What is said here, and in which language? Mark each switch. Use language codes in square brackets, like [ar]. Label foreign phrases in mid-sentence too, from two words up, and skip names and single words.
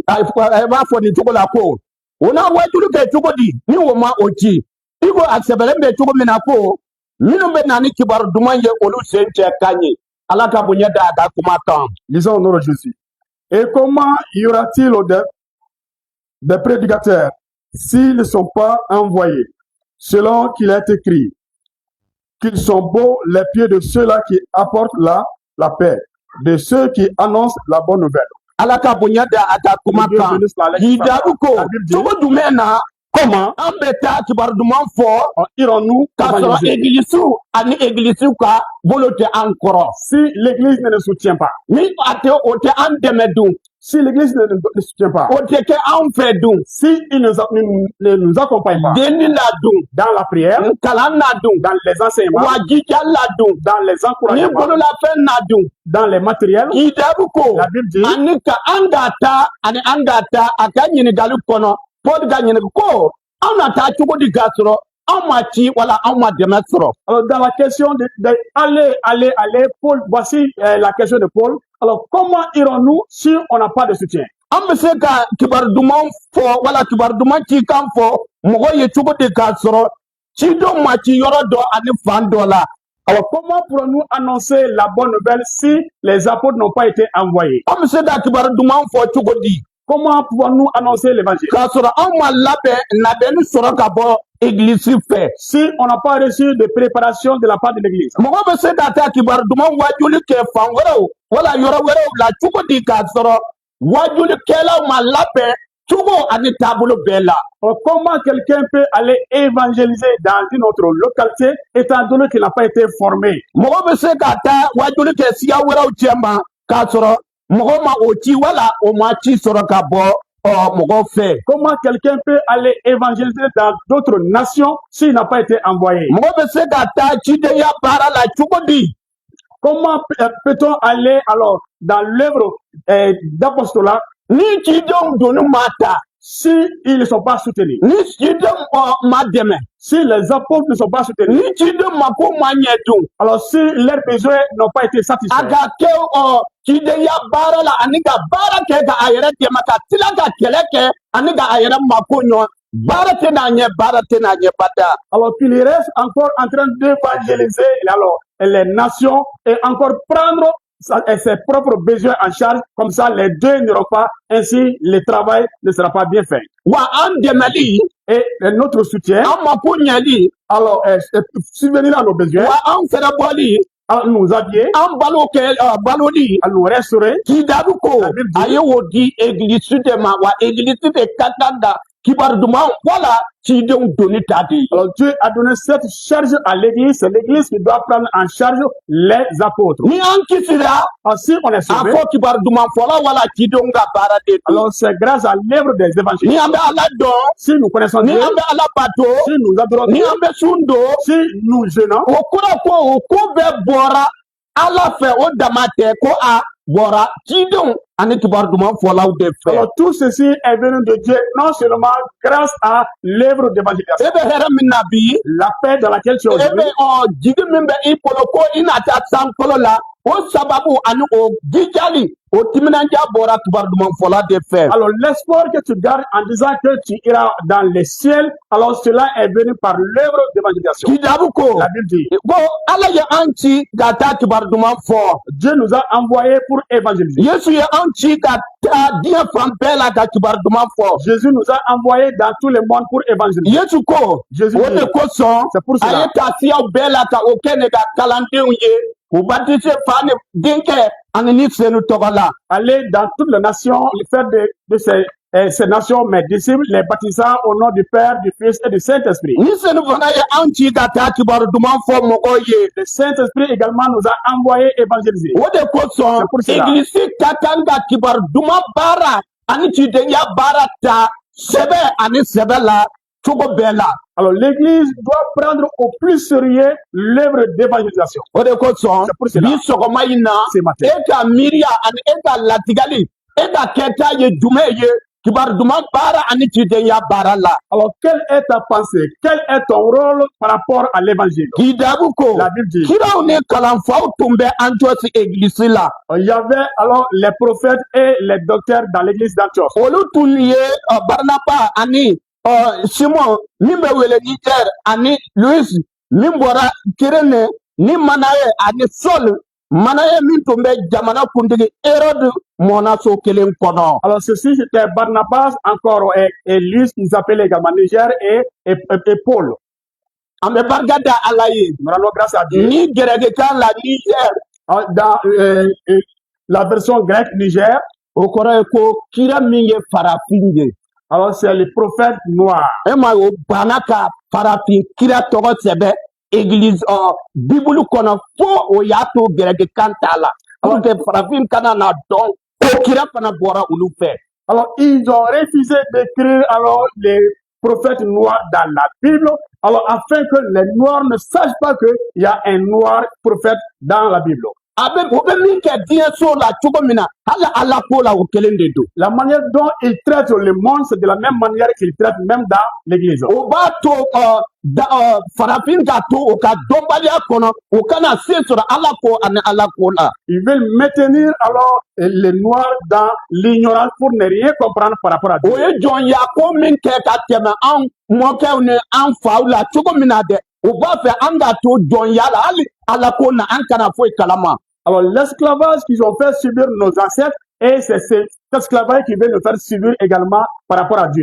[bm] a b'a fɔ nin cogo la ko o n'a wajulu kɛ cogo di ni o ma o ci i ko a sɛbɛlen bɛ cogo min na ko minnu bɛ na ni kibaru duman ye olu sen cɛ ka ɲi ala ka bonya da a ka kuma kan [fr] Lisons au nom de Jésus. Et comment y aura-t-il des prédicateurs s'ils ne sont pas envoyés, selon qu'il est écrit, qu'ils sont beaux les pieds de ceux-là qui apportent la paix, de ceux qui annoncent la bonne nouvelle. [bm] ala ka bonya da a ka kuma kan k'i jaabi ko cogo jumɛn na [fr] Comment [bm] an bɛ taa kibaru duman fɔ [fr] irons-nous [bm] k'a sɔrɔ [fr] évangéliser [bm] egilisiw ani egilisiw ka bolo tɛ an kɔrɔ [fr] si l'Église ne nous soutient pas? [bm] ni a tɛ o tɛ an dɛmɛ dun [fr] Si l'Église ne soutient pas, [bm] o tɛ kɛ anw fɛ dun [fr] si il ne nous accompagne pas [bm] denni la dun [fr] dans la prière, [bm] kalan na dun [fr] dans les enseignements, [bm] wajija la dun [fr] dans les [bm] ni [fr] encouragements, [bm] bololafɛn na dun [fr] dans les matériels, [bm] k'i jaabi ko [fr] la Bible dit, [bm] ani ka an k'a ta ani an k'a ta a ka ɲininkali kɔnɔ Paul ka ɲininka ko anw na taa cogo di k'a sɔrɔ anw ma ci wala anw ma dɛmɛ sɔrɔ [fr] alors dans la question de aller, Paul, voici la question de Paul. Alors comment irons-nous si on n'a pas de soutien? [bm] an bɛ se ka kibaru duman fɔ wala kibaru duman cikan fɔ mɔgɔ ye cogo di k'a sɔrɔ cidenw ma ci yɔrɔ dɔ ani fan dɔ la [fr] Alors comment pourrons-nous annoncer la bonne nouvelle si les apôtres n'ont pas été envoyés? [bm] an bɛ se ka kibaru duman fɔ cogo di [fr] Comment pouvons-nous annoncer l'évangile [bm] k'a sɔrɔ anw ma labɛnni sɔrɔ ka bɔ egilisi fɛ [fr] si on n'a pas reçu de préparation de la part de l'Église? [bm] mɔgɔ bɛ se ka taa kibaru duman wajuli kɛ fan wɛrɛw wala yɔrɔ wɛrɛw la cogo di k'a sɔrɔ wajulikɛlaw ma labɛn cogo ani taabolo bɛɛ la [fr] Alors, comment quelqu'un peut aller évangéliser dans une autre localité étant donné qu'il n'a pas été formé? [bm] mɔgɔ bɛ se ka taa wajuli kɛ siya wɛrɛw cɛ ma k'a sɔrɔ mɔgɔ ma o ci wala o ma ci sɔrɔ ka bɔ mɔgɔ fɛ [fr] Comment quelqu'un peut aller évangéliser dans d'autres nations s'il n'a pas été envoyé? [bm] mɔgɔ bɛ se ka taa cidenya baara la cogo di [fr] Comment peut-on aller alors dans l'œuvre d'apostolat [bm] ni cidenw donni ma ta [fr] si ils ne sont pas soutenus? [bm] ni cidenw ma dɛmɛ [fr] Si les apôtres ne sont pas soutenus, [bm] ni cidenw ma ko ma ɲɛ dun [fr] alors si leurs besoins n'ont pas été a satisfaits, [bm] ka kɛ cidenya baara la ani ka baara kɛ ka a yɛrɛ dɛmɛ ka tila ka kɛlɛ kɛ ani ka a yɛrɛ mako ɲɔgɔn baara tɛ n'a ɲɛ baara tɛ n'a ɲɛ bada [fr] alors qu'il reste encore en train d'évangéliser alors les nations et encore prendre ses propres besoins en charge, comme ça les deux n'iront pas, ainsi le travail ne sera pas bien fait. [bm] wa an dɛmɛli [fr] Et notre soutien, [bm] an mako ɲɛli [fr] alors subvenir à nos besoins, [bm] wa an fɛnɛ bɔli [fr] à nous habiller, [bm] an baloli [fr] à nous restaurer, [bm] k'i jaabi ko a ye o di egilisi de ma wa egilisi de ka kan ka kibaru duman wala cidenw donni ta de ye [fr] alors Dieu a donné cette charge à l'Église, c'est l'Église qui doit prendre en charge les apôtres. [bm] ni an kisira [fr] Alors si on est a sauvé, [bm] fɔ kibaru duman fɔla wala cidenw ka baara de don [fr] alors c'est grâce à l'œuvre des évangélistes. [bm] ni an bɛ ala dɔn [fr] Si nous connaissons [bm] ni [fr] Dieu, [bm] an bɛ ala bato [fr] si nous adorons [bm] ni [fr] Dieu, [bm] an bɛ sun don [fr] si nous jeûnons, [bm] o kɔrɔ ko o ko bɛɛ bɔra ala fɛ o dama tɛ ko a bɔra cidenw ani kibaru duman fɔlaw de fɛ [fr] alors tout ceci est venu de Dieu, non seulement grâce à l'œuvre d'évangélisation, [bm] e bɛ hɛrɛ min na bi [fr] la paix dans laquelle tu es [bm] e [fr] aujourd'hui, [bm] bɛ jigi min bɛ i bolo ko i na taa sankolo la o sababu ani o jijali o timinanja bɔra kibaru duman fɔla de fɛ [fr] alors l'espoir que tu gardes en disant que tu iras dans les ciels, alors cela est venu par l'œuvre d'évangélisation. [bm] k'i jaabi ko [fr] La Bible dit, [bm] ko ala ye an ci ka taa kibaru duman fɔ [fr] Dieu nous a envoyés pour évangéliser. [bm] yesu ye an ci ka taa diɲɛ fan bɛɛ la ka kibaru duman fɔ [fr] Jésus nous a envoyés dans tout le monde pour évangéliser. [bm] yesu ko [fr] Jésus [bm] o de [fr] dit, [bm] kosɔn [fr] c'est pour [bm] a ye [fr] cela. [bm] taasiyaw bɛɛ la ka o kɛ ne ka kalandenw ye k'u batise fa ni denkɛ ani ni senu tɔgɔ la [fr] Aller dans toutes les nations, faire de ces nations mes disciples, les baptisant au nom du Père, du Fils et du Saint-Esprit. [bm] ni senu fana ye an ci ka taa kibaru duman fɔ mɔgɔw ye [fr] Le Saint-Esprit également nous a envoyés évangéliser. [bm] o de kosɔn [fr] C'est pour cela. [bm] egilisi ka kan ka kibaru duman baara ani cidenya baara ta sɛbɛ ani sɛbɛ la cogo bɛɛ la [fr] Alors l'Église doit prendre au plus sérieux l'œuvre d'évangélisation. [bm] o de kosɔn [fr] C'est pour cela. [bm] bi sɔgɔma in na [fr] Ce matin. [bm] e ka miiriya ani e ka latigali e ka kɛta ye jumɛn ye kibaru duman baara ani cidenya baara la. [fr] Alors, quelle est ta pensée? Quel est ton rôle par rapport à l'évangile? [bm] K'i daabu ko [fr] La Bible dit, [bm] kiraw ni kalanfaw tun bɛ Antioche église la. [fr] il y avait alors les prophètes et les docteurs dans l'église d'Antioche. [bm] Olu tun ye Barnaba ani Simon min bɛ wele Niger ani Louis min bɔra Kirene ni Manaye ani Saul. Manaye min tun bɛ jamana kuntigi Hérode mɔnaso kelen kɔnɔ. [fr] Alors, ceci, c'était Barnabas, encore, et Lys, qu'ils appelaient également Niger, et Paul. [bm] An bɛ barika da Ala ye. [fr] Nous rendons grâce à Dieu. [bm] Ni gɛrɛgɛkan la Niger. [fr] Dans la version grecque Niger, [bm] O kɔrɔ ye ko kira min ye farafin ye. [fr] alors c'est le prophète noir. [bm] E ma ye o banna ka farafin kira tɔgɔ sɛbɛn église Bible kɔnɔ fo o y'a to gɛrɛgɛkan t'a la. Pour que farafin kana na dɔn ko kira fana bɔra olu fɛ. [fr] Alors, ils ont refusé d'écrire alors les prophètes noirs dans la Bible, alors afin que les noirs ne sachent pas qu'il y a un noir prophète dans la Bible. [bm] A bɛ o bɛ min kɛ diɲɛ so la cogo min na hali Ala ko la o kelen de don. [fr] La manière dont ils traitent le monde, c'est de la même manière qu'ils traitent même dans l'église. [bm] O b'a to farafin ka to o ka dɔnbaliya kɔnɔ o kana se sɔrɔ Ala ko ani Ala ko la. [fr] Ils veulent maintenir alors les noirs dans l'ignorance pour ne rien comprendre par rapport à Dieu. [bm] O ye jɔnya ko min kɛ ka tɛmɛ an mɔkɛw ni an faw la cogo min na dɛ o b'a fɛ an ka to jɔnya la hali Ala ko na an kana foyi kalama. [fr] Alors, l'esclavage qu'ils ont fait subir nos ancêtres, et c'est cet esclavage qui veut nous faire subir également par rapport à Dieu.